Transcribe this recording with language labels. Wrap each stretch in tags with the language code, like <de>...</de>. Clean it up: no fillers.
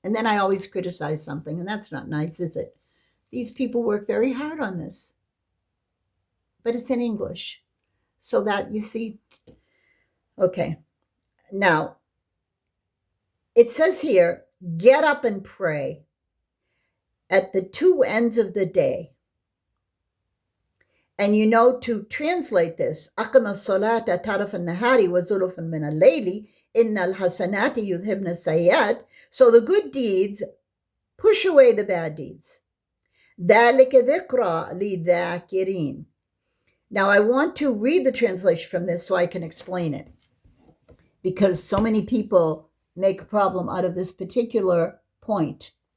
<en>And then I always criticize something, and that's not nice, is it? These people work very hard on this. But it's in English. So that, you see, okay. Now, it says here, get up and pray at the two ends of the day. And you know, to translate this,</en> <ar>أَقِمَ الصَّلَاةَ طَرَفَ النَّهَارِ وَزُلُفًا مِنَ اللَّيْلِ إِنَّ الْحَسَنَاتِ يُذْهِبْنَ السَّيِّئَاتِ.</ar> <en>So the good deeds push away the bad deeds.</en> <ar>ذَلِكَ ذِكْرَى لِلذَّاكِرِينَ.</ar> <en>Now I want to read the translation from this so I can explain it, because so many people make a problem out of this particular point.</en>